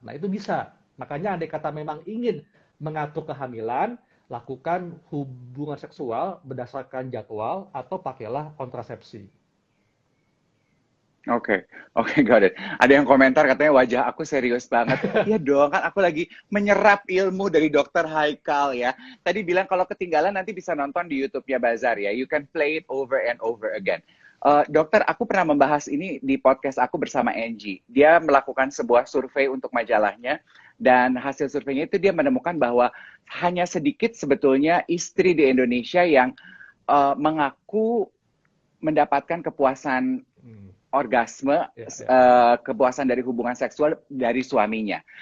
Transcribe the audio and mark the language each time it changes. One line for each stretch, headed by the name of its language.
Indonesian: Nah, itu bisa. Makanya andai kata memang ingin mengatur kehamilan, lakukan hubungan seksual berdasarkan jadwal atau pakailah kontrasepsi.
English: Oke, oke, got it.
Indonesian: Ada yang komentar katanya wajah aku serius banget. Iya dong, kan aku lagi menyerap ilmu dari Dokter Haikal ya. Tadi bilang kalau ketinggalan nanti bisa nonton di YouTube-nya Bazar ya.
English: You can play it over and over again.
Indonesian: Dokter, aku pernah membahas ini di podcast aku bersama Angie. Dia melakukan sebuah survei untuk majalahnya, dan hasil surveinya itu dia menemukan bahwa hanya sedikit sebetulnya istri di Indonesia yang mengaku mendapatkan kepuasan orgasme, kepuasan dari hubungan seksual dari suaminya.